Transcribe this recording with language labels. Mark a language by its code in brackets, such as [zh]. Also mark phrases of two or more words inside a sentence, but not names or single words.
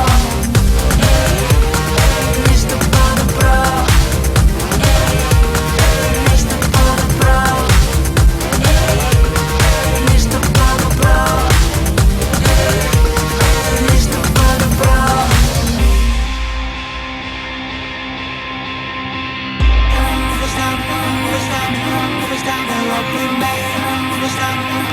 [bg] Нещо по-добро. Нещо по-добро. Нещо по-добро. Нещо по-добро. [en] Never stop, never stop, never stop, never stop, never stop,